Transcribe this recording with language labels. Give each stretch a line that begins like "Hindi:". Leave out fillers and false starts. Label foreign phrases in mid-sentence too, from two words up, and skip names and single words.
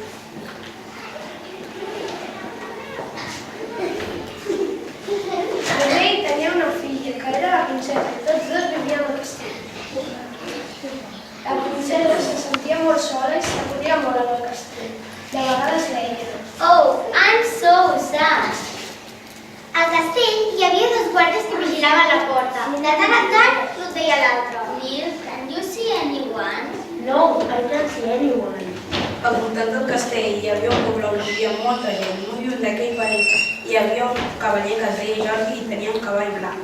Catalan: El rei tenia una filla, que era la princesa, i tots dos vivien al castell. La princesa se sentia molt sola i s'avorria molt al castell. De vegades deia:
English: Oh, I'm so sad.
Catalan: Al castell hi havia dos guàrdies que vigilaven la porta. De tant en tant, l'un deia a l'altre:
English: Neil, can you see anyone? No, I can't see anyone.
Catalan: Al voltant del castell hi havia un poble on vivia molta gent. Molt lluny d'aquell país hi havia un cavaller que es deia Jordi i tenia un cavall blanc.